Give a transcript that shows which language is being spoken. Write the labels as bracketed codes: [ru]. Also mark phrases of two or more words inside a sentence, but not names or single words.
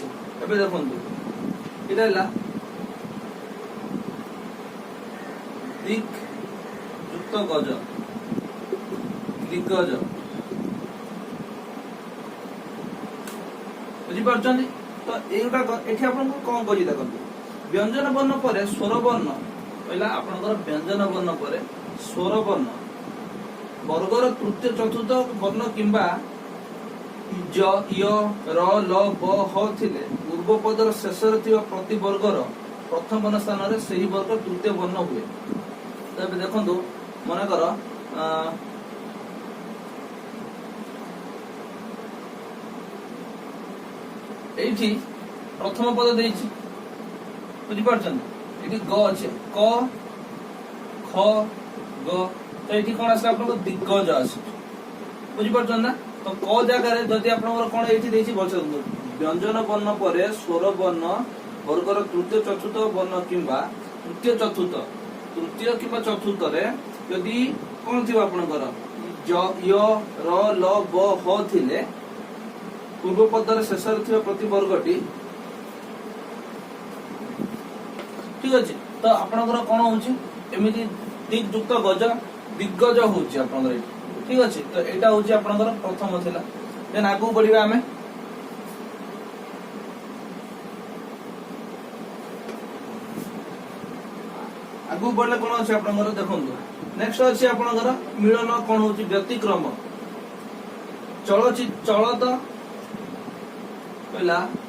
[or] ଏବେ ଦେଖନ୍ତୁ ଇଟା ହଲା ଦିକ ଯୁକ୍ତ ଗଜ ଦିଗ୍ଗଜ ବୁଝି ପାରୁଛନ୍ତି। ତ ଏଟା ଏଠି ଆପଣ କଣ କହି ଦେଖନ୍ତୁ ବ୍ୟଞ୍ଜନ ବର୍ଣ୍ଣ ପର ସ୍ୱର ବର୍ଣ୍ଣ ପହିଲା ଆପଣଙ୍କର ବ୍ୟଞ୍ଜନ ବର୍ଣ୍ଣ ପର ସ୍ୱର ବର୍ଣ୍ଣ ବର୍ଗର ତୃତୀୟ ଚତୁର୍ଥ ବର୍ଣ୍ଣ କିମ୍ବା ଜ ୟ ର ଲ ବ ହ ଥିଲେ ପୂର୍ବ ପଦର ଶେଷ ରେ ଥିବା ପ୍ରତି ବର୍ଗର ପ୍ରଥମ ବର୍ଣ୍ଣ ସ୍ଥାନ ରେ ସେହି ବର୍ଗ ତୃତୀୟ ବର୍ଣ୍ଣ ହୁଏ। ତେବେ ଦେଖନ୍ତୁ ମନ କର ଏଠି ପ୍ରଥମ ପଦ ଦେଇଛି ବୁଝି ପାରୁଛନ୍। ଏଠି ଗ ଅଛି କ ଖ ଗ ତ ଏଠି କଣ ଆସେ ଆପଣ ଦିଗ୍ଗଜ ଆସେ ବୁଝି ପାରୁଛନ୍ ନା। ତ କ ଜାଗା ରେ ଯଦି ଆପଣ କଣ ଏଠି ଦେଇଛି ବୋଲୁଛନ୍ ବ୍ୟଞ୍ଜନ ବର୍ଣ୍ଣ ପର ସ୍ୱର ବର୍ଣ୍ଣ ବର୍ଗର ତୃତୀୟ ଚତୁର୍ଥ ବର୍ଣ୍ଣ କିମ୍ବା ତୃତୀୟ କିମ୍ବା ଚତୁର୍ଥ ରେ ଯଦି କଣ ଥିବା ଆପଣଙ୍କର ଜ ୟ ର ଲ ବ ହ ଥିଲେ ପୂର୍ବ ପଦର ଶେଷ ରେ ଥିବା ପ୍ରତି ବର୍ଗଟି। ଠିକ ଅଛି। ତ ଆପଣଙ୍କର କଣ ହେଉଛି ଏମିତି ଦିଗ ଯୁକ୍ତ ଗଜ ଦିଗ୍ଗଜ ହେଉଛି ଆପଣଙ୍କର ଏଠି। ଠିକ ଅଛି। ତ ଏଟା ହେଉଛି ଆପଣଙ୍କର ପ୍ରଥମ ଥିଲା। ଦେନ ଆଗୁ ବଢ଼ିବା ଆମେ ଆଗୁ ବଢ଼ିଲେ କଣ ଅଛି ଆପଣଙ୍କର ଦେଖନ୍ତୁ ନେକ୍ସଟ ଅଛି ଆପଣଙ୍କର ମିଳନ କଣ ହେଉଛି ବ୍ୟତିକ୍ରମ ଚଳତ ପହିଲା